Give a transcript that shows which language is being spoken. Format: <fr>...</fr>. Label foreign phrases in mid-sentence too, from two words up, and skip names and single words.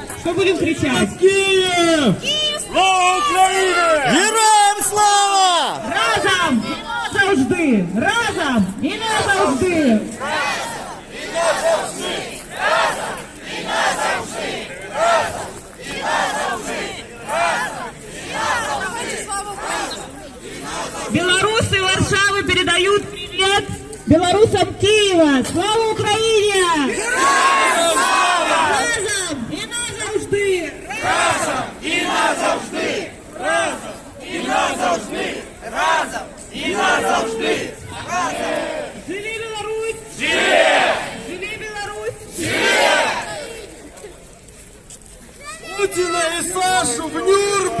<ru>Что будем кричать? Киев! Слава Украине! Героям слава!</ru> <uk>Разом! І назавжди! Разом! І назавжди!</uk> <ru>Белорусы Варшавы передают привет белорусам Киева! Слава Украине!</ru> <uk>Разом! І назавжди!</uk> <be>Живи Беларусь! Живи Беларусь!</be> <ru>Путина и Сашу в Нюрнберг!</ru>